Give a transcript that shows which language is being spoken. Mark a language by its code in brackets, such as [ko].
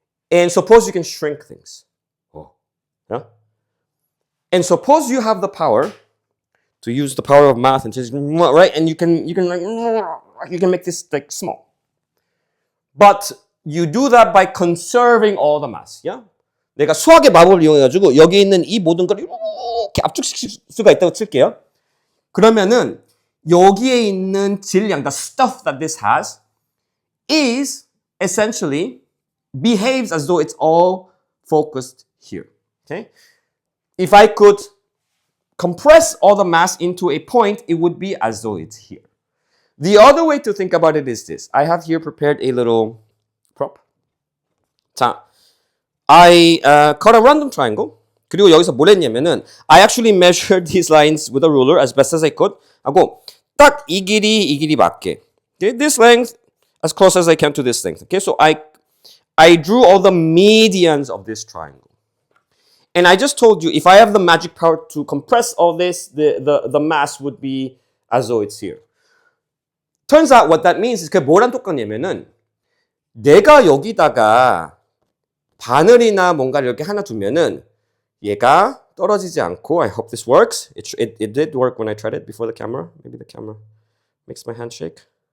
[en] And suppose you can shrink things. Yeah? And suppose you have the power to use the power of math and just, right? And you can make this like small. But you do that by conserving all the mass. Yeah? [ko] 내가 수학의 마법을 이용해가지고 여기 있는 이 모든 걸 이렇게 압축시킬 수가 있다고 칠게요. 그러면은 여기에 있는 질량, [en] the stuff that this has, is essentially behaves as though it's all focused here. Okay? If I could compress all the mass into a point, it would be as though it's here. The other way to think about it is this. I have here prepared a little prop. 자, I cut a random triangle. [ko] 그리고 여기서 뭘 했냐면은 [en] I actually measured these lines with a ruler as best as I could. [ko] 하고 딱 이 길이 맞게. [en] Okay, this length as close as I can to this length. Okay, so I drew all the medians of this triangle. And I just told you if I have the magic power to compress all this, the mass would be as though it's here. Turns out what that means is [ko] 그게 뭐랑 똑같냐면은 내가 여기다가 바늘이나 뭔가 이렇게 하나 두면은 얘가 떨어지지 않고 [en] I hope this works. It did work when I tried it before the camera. Maybe the camera makes my hand shake.